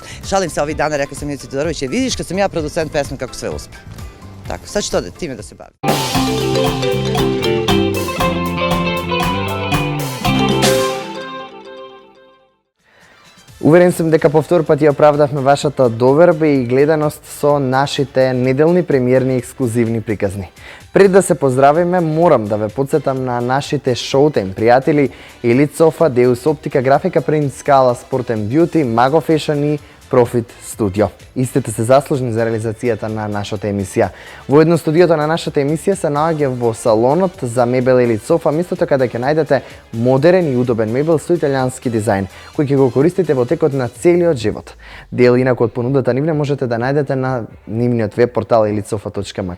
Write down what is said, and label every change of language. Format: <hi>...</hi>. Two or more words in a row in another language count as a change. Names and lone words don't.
<sr>Šalim se ovih dana, rekla sam Milici Todorović, vidiš kad sam ja producent pesme kako sve uspe. Tako, sad ću time da se bavim.</sr> <mk>Уверен сум дека по втор пат ја оправдавме вашата доверба и гледаност со нашите неделни премиерни ексклузивни приказни. Пред да се поздравиме, морам да ве подсетам на нашите Showtime пријатели Elite Sofa, Deus Optica, Графика Print, Scala Sport & Beauty, Mago Fashion и Profit Studio. Истите се заслужни за реализацијата на нашата емисија. Воедно студиото на нашата емисија се наоѓа во салонот за мебел Elite Sofa, место така да ќе најдете модерен и удобен мебел со италијански дизајн, кој ќе го користите во текот на целиот живот. Дел инаку од понудата нивна можете да најдете на нивниот веб портал elitsofa.mk.</mk>